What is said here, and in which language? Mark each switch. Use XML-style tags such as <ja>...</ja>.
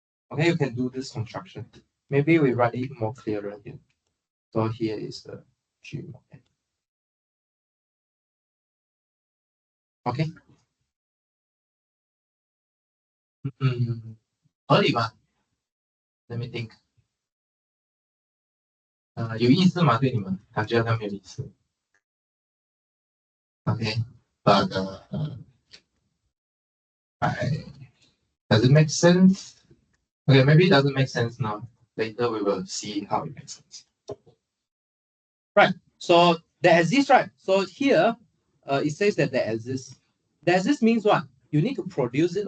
<en>Okay, you can do this construction. Maybe we write it more clearer here. So here is the G mod N. Okay.</en> <zh>合理吗 ？</zh> <en>Let me think.</en> <zh>有意思吗？对你们感觉好像没有意思。</zh> <en>Okay, but does it make sense? Okay, maybe it doesn't make sense now. Later we will see how it makes sense. Right. So there exists, right? So here, it says that there exists. There exists means what? You need to produce it.</en>